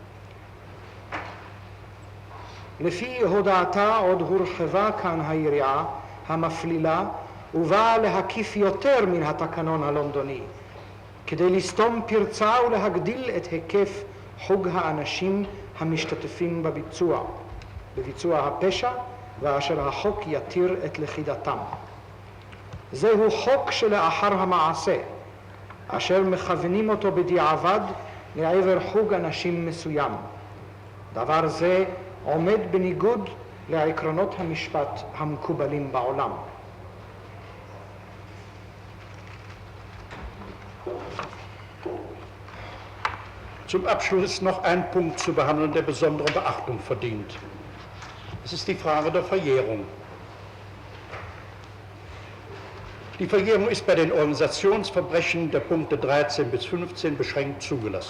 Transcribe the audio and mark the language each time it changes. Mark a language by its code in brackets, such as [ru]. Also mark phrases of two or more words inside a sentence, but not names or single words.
[he] לפי הודעתה עוד הורחבה כאן היריעה המפלילה ובאה להקיף יותר מן התקנון הלונדוני, כדי לסתום פרצה ולהגדיל את היקף חוג האנשים המשתתפים בביצוע הפשע, ואשר החוק יתיר את לכידתם. זהו חוק שלאחר המעשה, אשר מכוונים אותו בדיעבד לעבר חוג אנשים מסוים. דבר זה עומד בניגוד לעקרונות המשפט המקובלים בעולם. [de] Zum Abschluss ist noch ein Punkt zu behandeln, der besondere Beachtung verdient. Es ist die Frage der Verjährung. Die Verjährung ist bei den Organisationsverbrechen der Punkte 13 bis 15 beschränkt zugelassen.